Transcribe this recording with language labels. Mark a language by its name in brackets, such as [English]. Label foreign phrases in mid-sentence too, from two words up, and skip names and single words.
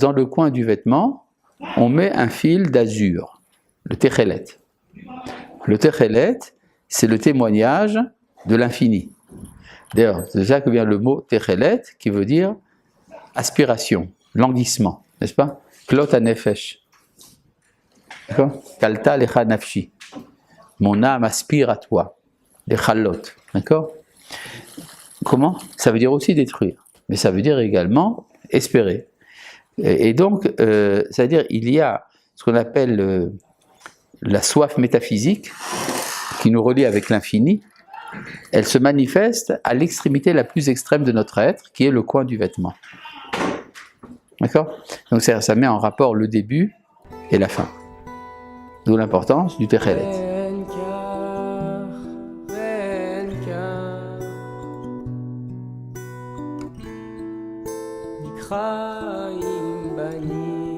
[French] Dans le coin du vêtement, on met un fil d'azur, le techelet. Le techelet, c'est le témoignage de l'infini. D'ailleurs, c'est déjà que vient le mot techelet, qui veut dire aspiration, languissement, n'est-ce pas? [Hebrew] כלות הנפש. D'accord? כלתה לך נפשי. [French] Mon âme aspire à toi. Les chalot. D'accord? Comment? Ça veut dire aussi détruire, mais ça veut dire également espérer. Et donc, ça veut dire il y a ce qu'on appelle la soif métaphysique qui nous relie avec l'infini. Elle se manifeste à l'extrémité la plus extrême de notre être, qui est le coin du vêtement. D'accord? Donc ça met en rapport le début et la fin. D'où l'importance du techelet. חיים בנים